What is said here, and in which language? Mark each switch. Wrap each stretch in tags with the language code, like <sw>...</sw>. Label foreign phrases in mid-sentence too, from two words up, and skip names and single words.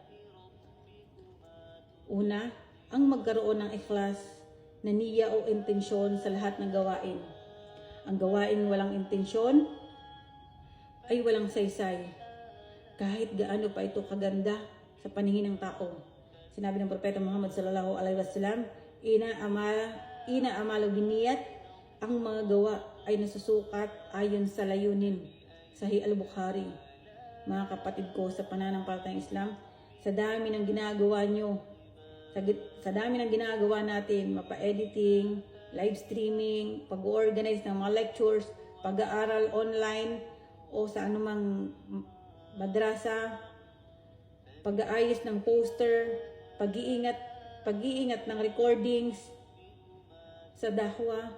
<tl>Una, ang magkaroon ng ikhlas na niya o intensyon sa lahat ng gawain. Ang gawain walang intensyon ay walang saysay. Kahit gaano pa ito kaganda sa paningin ng tao. Sinabi ng Propeta Muhammad</tl> <ar>صلى الله عليه وسلم, إنما الأعمال بالنيات,</ar> <tl>ang mga gawa ay nasusukat ayon sa layunin. Sahih al-Bukhari. Mga kapatid ko sa pananampalatayang Islam, sa dami ng ginagawa nyo, sa dami ng ginagawa natin, mapa-editing,</tl> <en>live streaming,</en> <tl>pag-organize ng mga lectures, pag-aaral online o sa anumang madrasa, pag-aayos ng poster, pag-iingat ng recordings sa dahwa.</tl>